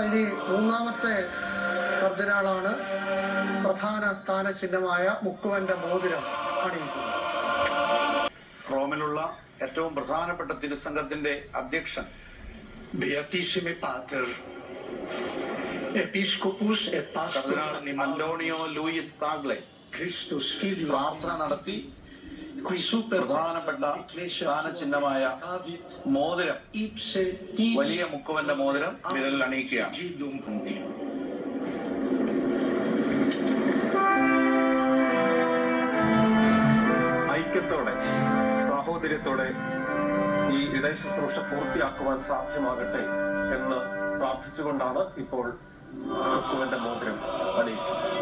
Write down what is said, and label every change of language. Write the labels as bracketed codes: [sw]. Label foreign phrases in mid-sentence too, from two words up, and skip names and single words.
[ml] ഇനി 3ാമത്തെ കർദിനാളാണ് പ്രധാന സ്ഥാനചിഹ്നമായ മുക്കുവന്റെ മോതിരം അണിയിക്കുന്നത്. റോമിലുള്ള ഏറ്റവും പ്രധാനപ്പെട്ട തിരുസംഘത്തിന്റെ അധ്യക്ഷൻ [la] Beatissime Pater Episcopus et Pastor [ml] കർദിനാൾ അന്റോണിയോ ലൂയിസ് താഗ്ലെ [la] Christus Filius [ml] പ്രാർത്ഥന നടത്തി [la] qui super [ml] പ്രധാനപ്പെട്ട സ്ഥാനചിഹ്നമായ മോതിരം, [la] ipse tibi [ml] വലിയ മുക്കുവന്റെ മോതിരം വിരലിൽ അണിയിക്കുകയാണ്. [la] sigillum [ml] ഐക്യത്തോടെ സാഹോദര്യത്തോടെ ഈ ഇടയ ശുശ്രൂഷ പൂർത്തിയാക്കുവാൻ സാധ്യമാകട്ടെ എന്ന് പ്രാർത്ഥിച്ചുകൊണ്ടാണ് ഇപ്പോൾ മുക്കുവന്റെ മോതിരം അണിയിക്കുന്നത്.